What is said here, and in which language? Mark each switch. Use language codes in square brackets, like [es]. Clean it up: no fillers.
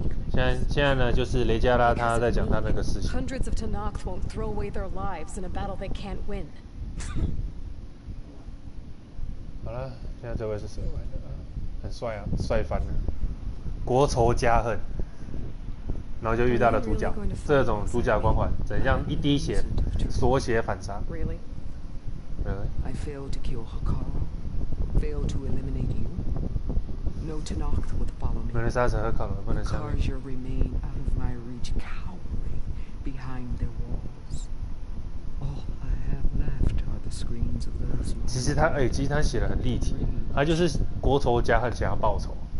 [zh] 现在呢，就是雷加拉他在讲他那个事情。 [en] Hundreds of Tenakth won't throw away their lives in a battle they can't win. [zh] 好了，现在这位是谁玩的？很帅啊，帅翻了！国仇家恨，然后就遇到了主角，这种主角光环，怎样一滴血锁血反杀 [en] ？Really? I failed to kill Hikaru, failed to eliminate you. No Tenakth would follow me. [zh] 不能杀死和卡罗，不能杀。 [en] Karja remain out of my reach, cowering behind their walls. All I have left are the screens of those. [zh] 其实他写的很立体，他就是国仇家恨，想要报仇。